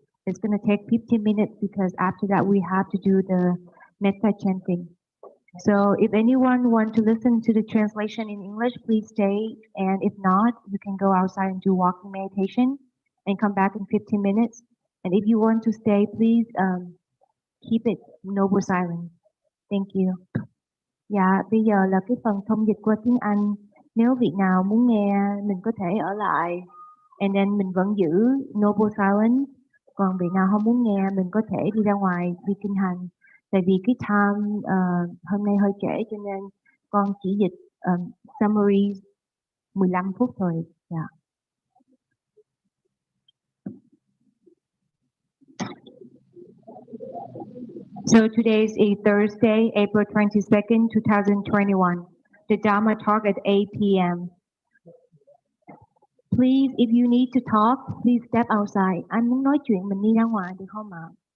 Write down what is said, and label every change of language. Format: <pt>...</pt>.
<en>It's gonna take 15 minutes because after that we have to do the metta chanting. So if anyone wants to listen to the translation in English, please stay. And if not, you can go outside and do walking meditation and come back in 15 minutes. And if you want to stay, please keep it noble silence. Thank you.</en> <vi>Dạ, bây giờ là cái phần thông dịch qua tiếng Anh. Nếu vị nào muốn nghe, mình có thể ở lại.</vi> <en>And then</en> <vi>mình vẫn giữ noble silence. Còn vị nào không muốn nghe, mình có thể đi ra ngoài đi kinh hành. Tại vì cái time hôm nay hơi trễ cho nên con chỉ dịch summary 15 phút thôi.</vi> <en>Yeah. So today is a Thursday, April 22nd, 2021. The Dharma talk at 8 p.m. Please, if you need to talk, please step outside.</en> <vi>Anh muốn nói chuyện mình đi ra ngoài được không ạ?</vi>